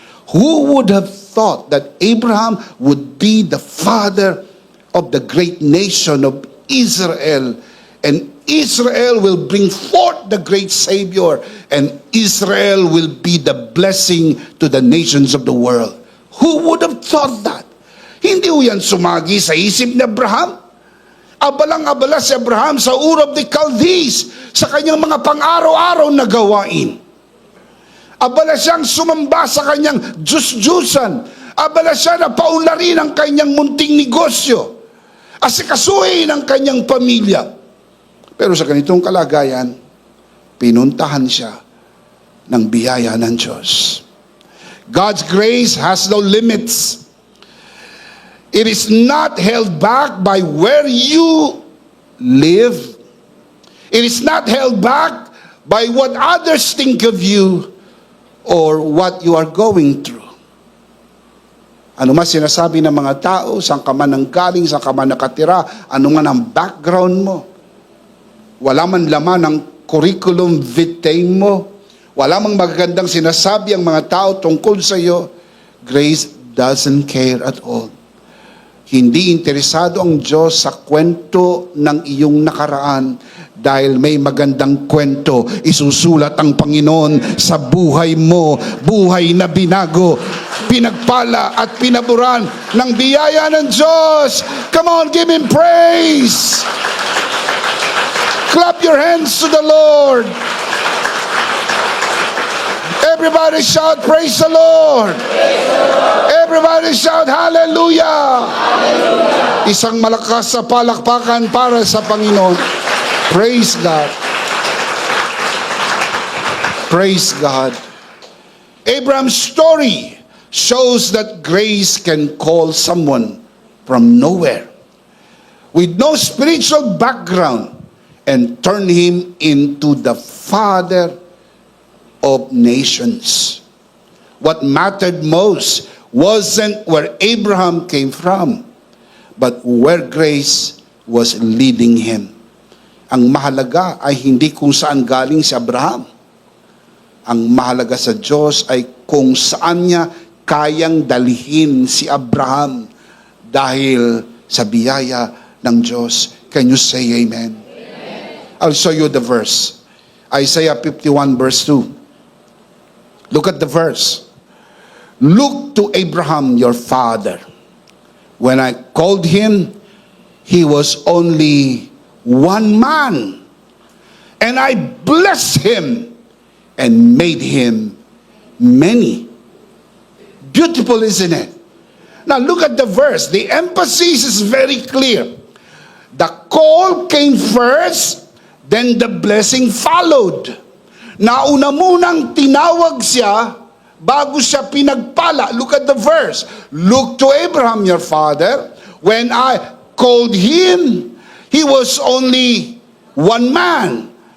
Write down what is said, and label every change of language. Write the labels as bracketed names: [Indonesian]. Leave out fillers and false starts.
[English] Who would have thought that Abraham would be the father of the great nation of Israel, and Israel will bring forth the great Savior, and Israel will be the blessing to the nations of the world? Who would have thought that? [Filipino] Hindi ho yan sumagi sa isip ni Abraham. Abalang-abala si Abraham sa Ur of the Chaldees, sa kanyang mga pang-araw-araw na gawain. Abala siyang sumamba sa kanyang Diyos-Diyusan. Abala siya na paunlarin ang kanyang munting negosyo. Asikasuhin ang kanyang pamilya. Pero sa ganitong kalagayan, pinuntahan siya ng biyaya ng Diyos. [English] God's grace has no limits. It is not held back by where you live. It is not held back by what others think of you or what you are going through. [Filipino] Ano man sinasabi ng mga tao, saan ka man nanggaling, saan ka man nakatira, ano man ang background mo, wala man laman ang curriculum vitae mo, wala mang magagandang sinasabi ang mga tao tungkol sa iyo, [English] grace doesn't care at all. [Filipino] Hindi interesado ang Diyos sa kwento ng iyong nakaraan dahil may magandang kwento isusulat ang Panginoon sa buhay mo, buhay na binago, pinagpala at pinaburan ng biyaya ng Diyos. [English] Come on, give Him praise! Clap your hands to the Lord! Everybody shout, praise the Lord! Everybody shout, hallelujah! Hallelujah! [Filipino] Isang malakas sa palakpakan para sa Panginoon. [English] Praise God. Praise God. Abraham's story shows that grace can call someone from nowhere with no spiritual background and turn him into the father of nations. What mattered most wasn't where Abraham came from, but where grace was leading him. [Filipino] Ang mahalaga ay hindi kung saan galing si Abraham. Ang mahalaga sa Diyos ay kung saan niya kayang dalhin si Abraham dahil sa biyaya ng Diyos. [English] Can you say amen? Amen. I'll show you the verse. Isaiah 51 verse 2. Look at the verse. Look to Abraham your father. When I called him, he was only one man. And I blessed him and made him many. Beautiful, isn't it? Now look at the verse. The emphasis is very clear. The call came first, then the blessing followed. [Filipino] Nauna munang tinawag siya bago siya pinagpala. [English] Look at the verse. Look to Abraham your father. When I called him, he was only one man.